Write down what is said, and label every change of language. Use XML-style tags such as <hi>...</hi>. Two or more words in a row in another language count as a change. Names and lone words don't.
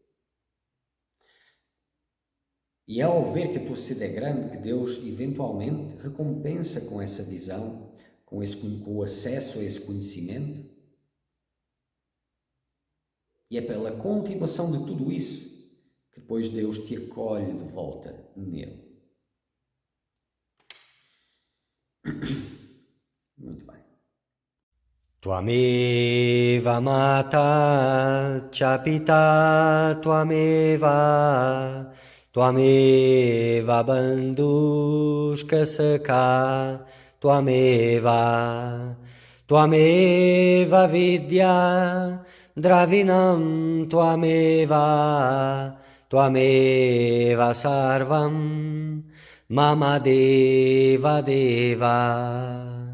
<pt>E é ao ver que a tua sede é grande que Deus eventualmente recompensa com essa visão, com o acesso a esse conhecimento. E é pela continuação de tudo isso que depois Deus te acolhe de volta nele. Muito bem.</pt> <sa>त्वमेव माता च पिता त्वमेव बन्धुश्च सखा त्वमेव, त्वमेव विद्या, द्रविणं त्वमेव, त्वमेव सर्वं, मम देव देव.</sa>